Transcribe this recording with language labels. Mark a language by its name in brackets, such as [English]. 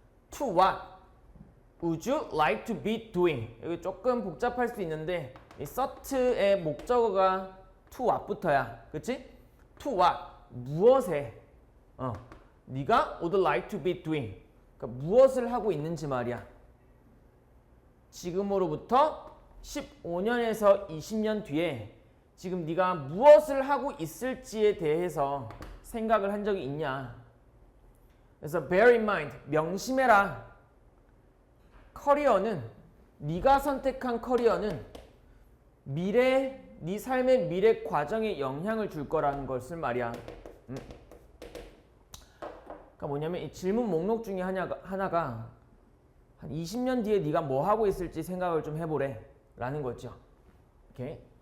[English] To what would you like to be doing? [Korean] 여기 조금 복잡할 수 있는데 이 thought의 목적어가 to what부터야. 그치? To what, 무엇에 네가 [English] would like to be doing, [Korean] 그러니까 무엇을 하고 있는지 말이야. 지금으로부터 15년에서 20년 뒤에 지금 네가 무엇을 하고 있을지에 대해서 생각을 한 적이 있냐. 그래서 [English] bear in mind, [Korean] 명심해라. 커리어는, 네가 선택한 커리어는 네 삶의 미래 과정에 영향을 줄 거라는 것을 말이야. 그러니까 뭐냐면 이 질문 목록 중에 하나가 한 20년 뒤에 네가 뭐 하고 있을지 생각을 좀 해보래 라는 거죠. 오케이.